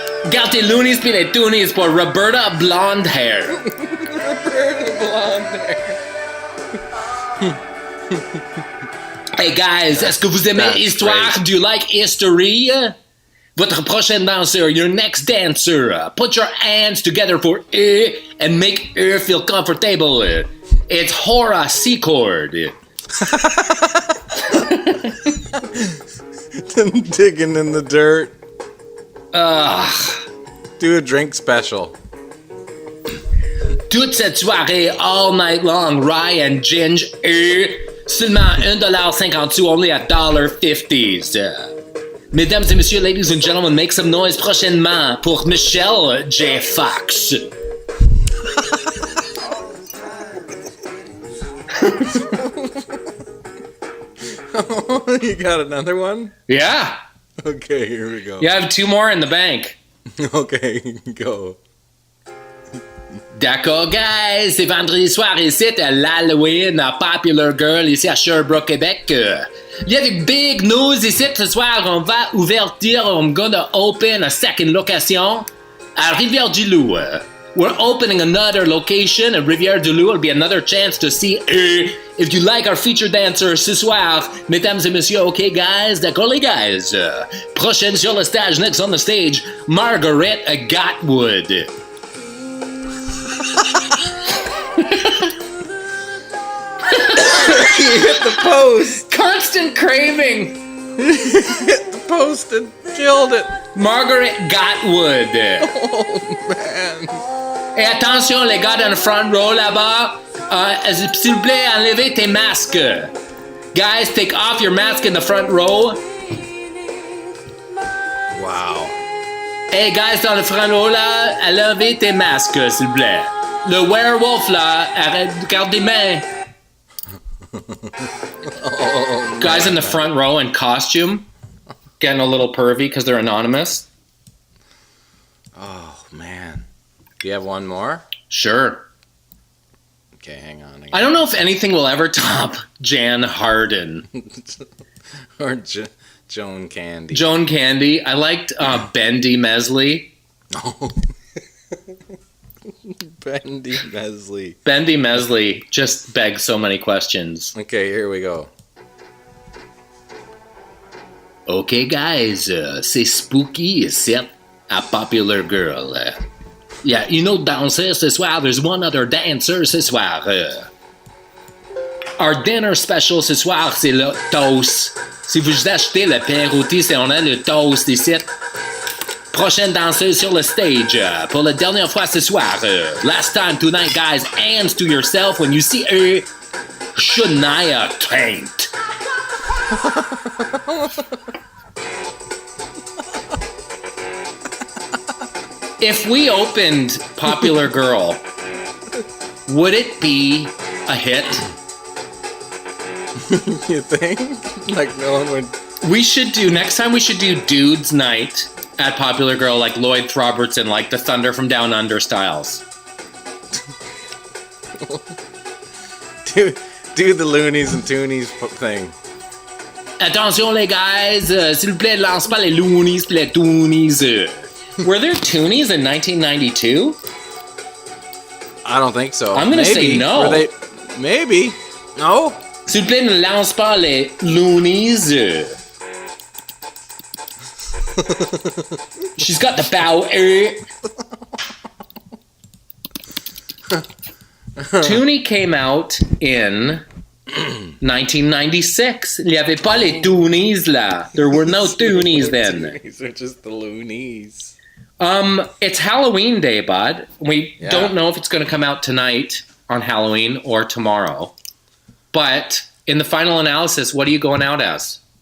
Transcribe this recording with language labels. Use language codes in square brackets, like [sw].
[en] Got the loonies [fr] pis les toonies pour Roberta Blonde Hair. Roberta Blonde Hair. Hey guys, est-ce que vous aimez l'histoire? [en] Great. Do you like history? [fr] Votre prochaine danseur, [en] your next dancer, put your hands together for her and make her feel comfortable. It's Hora Secord. Digging in the dirt. Ugh. Do a drink special. [fr] Toute cette soirée, [en] all night long, rye and ginge, [fr] seulement $1.50, [en] only $1.50. [fr] Mesdames et messieurs, [en] ladies and gentlemen, make some noise [fr] prochainement pour [en] Michelle J. Fox. You got another one? Yeah. Okay, here we go. You have 2 more in the bank. Okay, go. [fr] D'accord, guys, c'est vendredi soir ici à l'Halloween à Popular Girl ici à Sherbrooke, Québec. Il y a des big news ici ce soir. On va ouvrir, [en] I'm gonna open a second location à Rivière-du-Loup. We're opening another location at Rivière-du-Loup. It'll be another chance to see her. If you like our feature dancer [fr] ce soir, mesdames et messieurs, [en] okay, guys, [fr] d'accord, les guys. Prochaine sur le stage, [en] next on the stage, Margaret Gatwood. You hit the post. Constant craving. Hit the post and killed it. Margaret Gatwood. Oh, man. [fr] Et attention, les gars dans le front row là-bas, s'il vous plaît, enlevez tes masques. [en] Guys, take off your mask in the front row. Wow. [fr] Hey, guys dans le front row là, enlevez tes masques, s'il vous plaît. Le werewolf là, arrête, garde des mains. Oh, [en] guys in the front row in costume, getting a little pervy because they're anonymous. Oh, man. Do you have one more? Sure. Okay, hang on. I don't know if anything will ever top Jan Harden. Or Joan Candy. Joan Candy. I liked Bendy Mesley. Oh. Bendy Mesley. Bendy Mesley just begs so many questions. Okay, here we go. [fr] Okay, guys, c'est spooky ici à Popular Girl. [en] Yeah, you know, dancer [fr] ce soir, [en] there's one other dancer ce soir. Our dinner special [fr] ce soir, c'est le toast. Si vous achetez le pain rôti, on a le toast ici. Prochaine danseuse sur le stage pour la dernière fois ce soir. [en] Last time tonight, guys, hands to yourself when you see her. Shania Taint. If we opened Popular Girl, would it be a hit? You think? Like no one would Next time we should do Dude's Night at Popular Girl, like Lloyd Robertson, like the Thunder from Down Under styles. do the Loonies and Toonies thing. [fr] Attention les guys, s'il vous plaît, lance pas les Loonies, les Toonies. [en] Were there Toonies in 1992? I don't think so. I'm gonna say no. Maybe. No? [fr] S'il vous plaît, ne lance pas les Loonies. [en] She's got the bow. Toonie came out in 1996. [fr] Il y avait pas les Toonies là. [en] There were no Toonies then. These are just the Loonies. It's Halloween Day, bud. We don't know if it's going to come out tonight on Halloween or tomorrow. But in the final analysis, what are you going out as?